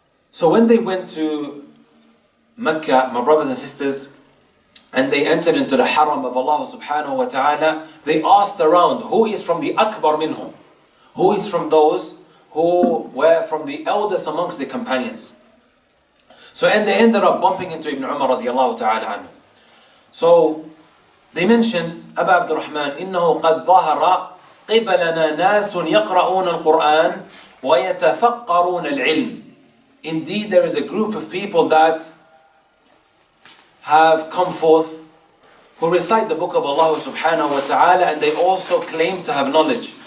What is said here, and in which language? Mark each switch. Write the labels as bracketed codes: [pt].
[en] So when they went to Mecca, my brothers and sisters, and they entered into the haram of Allah subhanahu wa ta'ala, they asked around, who is from the akbar minhum? Who is from those who were from the eldest amongst the companions? So, and they ended up bumping into Ibn Umar radiallahu ta'ala anhu. So, they mentioned, [ar] Aba Abdurrahman, إِنَّهُ قَدْ ظَهَرَ قِبَلَنَا نَاسٌ يَقْرَؤُونَ الْقُرْآنِ وَيَتَفَقَّرُونَ الْعِلْمِ. [en] Indeed, there is a group of people that have come forth who recite the book of Allah subhanahu wa ta'ala, and they also claim to have knowledge.